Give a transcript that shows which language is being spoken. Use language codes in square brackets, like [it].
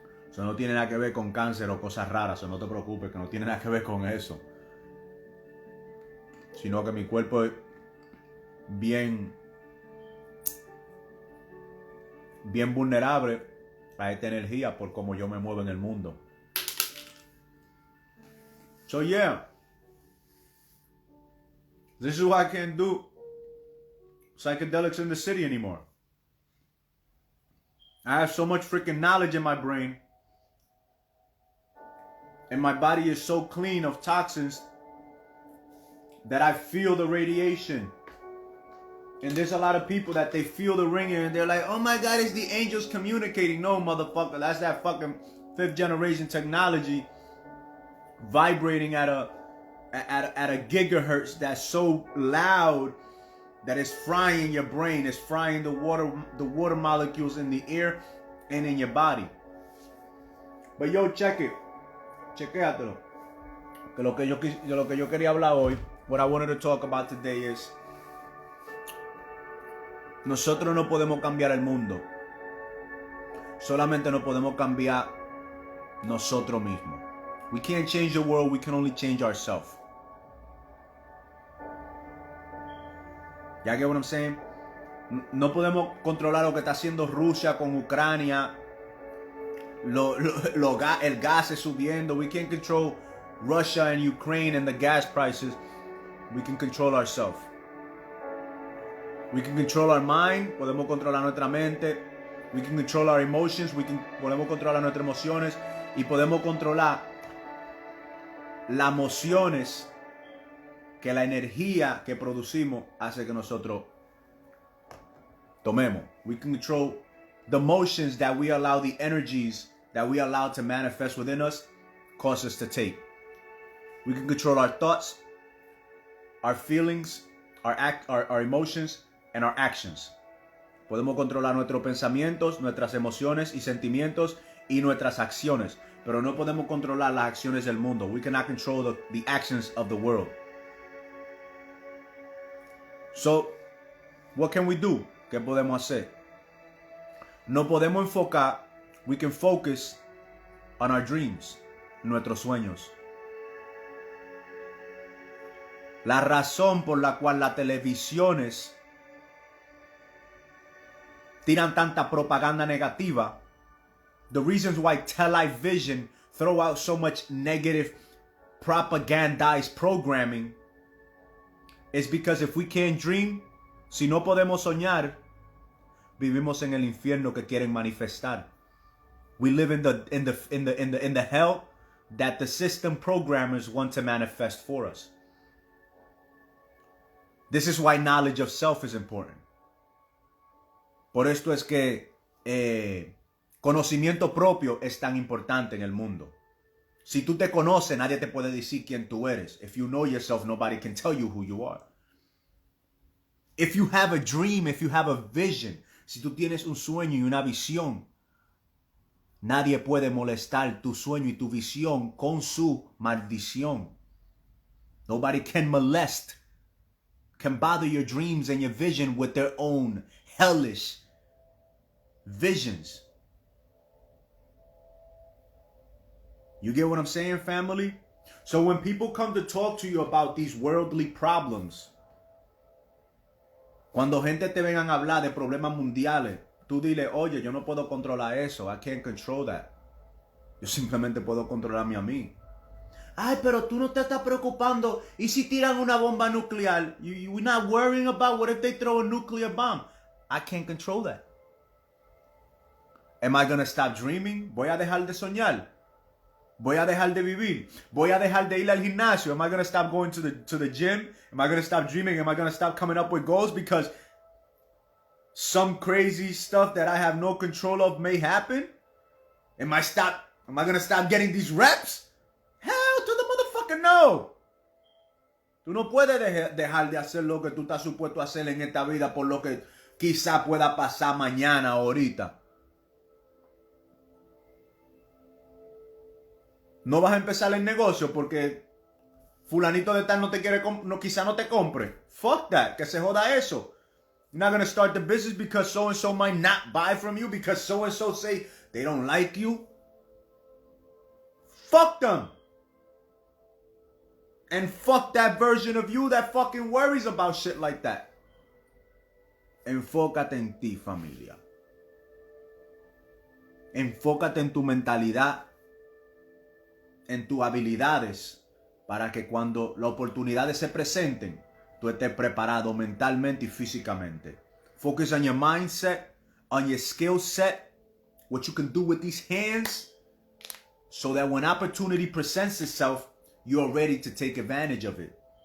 [es] Eso no tiene nada que ver con cáncer o cosas raras. Eso no te preocupes, que no tiene nada que ver con eso. Sino que mi cuerpo es bien vulnerable a esta energía por cómo yo me muevo en el mundo. [en] So yeah, this is why I can't do psychedelics in the city anymore. I have so much freaking knowledge in my brain, and my body is so clean of toxins that I feel the radiation. And there's a lot of people that they feel the ringing and they're like, oh my God, it's the angels communicating. No, motherfucker, that's that fucking 5th generation technology vibrating at a gigahertz that's so loud that it's frying your brain. It's frying the water molecules in the air and in your body. But yo, check it. [es] Chequéatelo. Que lo que yo quería hablar hoy, [en] what I wanted to talk about today is, [es] nosotros no podemos cambiar el mundo. Solamente nos podemos cambiar nosotros mismos. [en] We can't change the world, we can only change ourselves. ¿Ya get what I'm saying? [es] No podemos controlar lo que está haciendo Rusia con Ucrania. El gas es subiendo. [en] We can't control Russia and Ukraine and the gas prices. We can control ourselves. We can control our mind. [es] Podemos controlar nuestra mente. [en] We can control our emotions. [es] Podemos controlar nuestras emociones. Y podemos controlar las emociones que la energía que producimos hace que nosotros tomemos. [en] We can control the emotions that we allow, the energies that we allow to manifest within us, cause us to take. We can control our thoughts, our feelings, our emotions, and our actions. [es] Podemos controlar nuestros pensamientos, nuestras emociones y sentimientos y nuestras acciones, pero no podemos controlar las acciones del mundo. [en] We cannot control the actions of the world. So, what can we do? [es] ¿Qué podemos hacer? No podemos enfocar. [en] We can focus on our dreams, [es] nuestros sueños. La razón por la cual las televisiones tiran tanta propaganda negativa, [en] the reasons why television throw out so much negative propagandized programming is because if we can't dream, [es] si no podemos soñar, vivimos en el infierno que quieren manifestar. [en] We live in the hell that the system programmers want to manifest for us. This is why knowledge of self is important. [es] Por esto es que conocimiento propio es tan importante en el mundo. Si tú te conoces, nadie te puede decir quién tú eres. [en] If you know yourself, nobody can tell you who you are. If you have a dream, if you have a vision, [es] si tú tienes un sueño y una visión, nadie puede molestar tu sueño y tu visión con su maldición. [en] Nobody can molest, can bother your dreams and your vision with their own hellish visions. You get what I'm saying, family? So when people come to talk to you about these worldly problems, [es] cuando gente te vengan a hablar de problemas mundiales, tú dile, oye, yo no puedo controlar eso. [en] I can't control that. [es] Yo simplemente puedo controlarme a mí. Ay, pero tú no te estás preocupando. ¿Y si tiran una bomba nuclear? [en] You're not worrying about what if they throw a nuclear bomb? I can't control that. Am I going to stop dreaming? [es] ¿Voy a dejar de soñar? ¿Voy a dejar de vivir? ¿Voy a dejar de ir al gimnasio? [en] Am I going to stop going to the gym? Am I going to stop dreaming? Am I going to stop coming up with goals because some crazy stuff that I have no control of may happen? Am I going to stop getting these reps? Hell to the motherfucker no. [es] Tú no puedes dejar de hacer lo que tú estás supuesto a hacer en esta vida por lo que quizá pueda pasar mañana o ahorita. No vas a empezar el negocio porque fulanito de tal no te quiere, quizá no te compre. [en] Fuck that, [es] que se joda eso. [en] You're not going to start the business because so-and-so might not buy from you because so-and-so say they don't like you. Fuck them. And fuck that version of you that fucking worries about shit like that. [es] Enfócate en ti, familia. Enfócate en tu mentalidad, en tus habilidades, para que cuando las oportunidades se presenten, tú estés preparado mentalmente y físicamente. [en] Focus on your mindset, on your skill set, what you can do with these hands, so that when opportunity presents itself, you're ready to take advantage of it.